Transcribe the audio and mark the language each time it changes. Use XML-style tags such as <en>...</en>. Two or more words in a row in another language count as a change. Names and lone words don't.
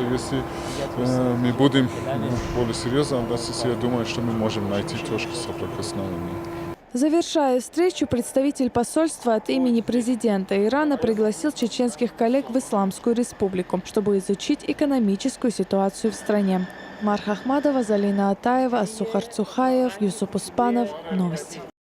<ru>Если мы будем более серьезно относиться, я думаю, что мы можем найти точки соприкосновения. Завершая встречу, представитель посольства от имени президента Ирана пригласил чеченских коллег в Исламскую Республику, чтобы изучить экономическую ситуацию в стране. Марха Ахмадова, Залина Атаева, Асухар Цухаев, Юсуп Успанов. Новости.</ru>